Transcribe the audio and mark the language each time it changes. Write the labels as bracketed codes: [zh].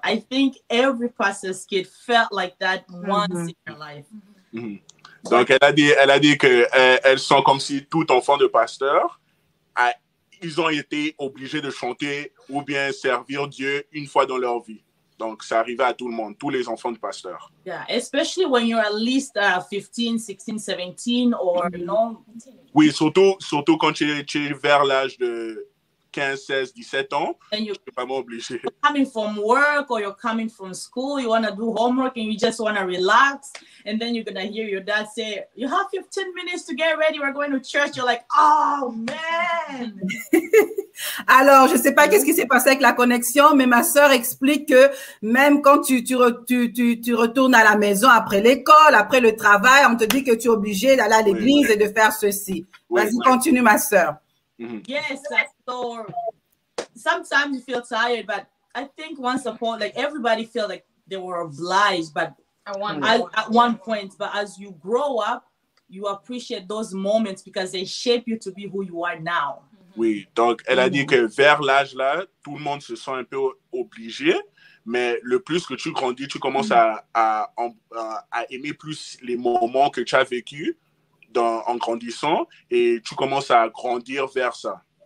[en] I think every pastor's kid felt like that once in their life. [fr] Donc elle a dit que elles sont comme si tout enfant de pasteur, ils ont été obligés de chanter ou bien servir Dieu une fois dans leur vie. Donc, ça arrivait à tout le monde, tous les enfants de pasteurs. [en] Yeah, especially when you're at least 15, 16, 17 or, you know. [fr] Oui, surtout quand tu es vers l'âge de 15, 16, 17 ans, tu es vraiment obligé. [en] You're coming from work or you're coming from school, you want to do homework and you just want to relax. And then you're going to hear your dad say, you have 15 minutes to get ready, we're going to church. You're like, oh, man. [fr] Alors, je ne sais pas qu'est-ce qui s'est passé avec la connexion, mais ma sœur explique que même quand tu retournes à la maison après l'école, après le travail, on te dit que tu es obligé d'aller à l'église et de faire ceci. Vas-y, continue, ma sœur. [en] Yes, so sometimes you feel tired, but I think once upon, like everybody felt like they were obliged, but at one point, but as you grow up, you appreciate those moments because they shape you to be who you are now. [fr] Oui, donc elle a dit que vers l'âge là, tout le monde se sent un peu obligé, mais le plus que tu grandis, tu commences à aimer plus les moments que tu as vécus en grandissant et tu commences à grandir vers ça.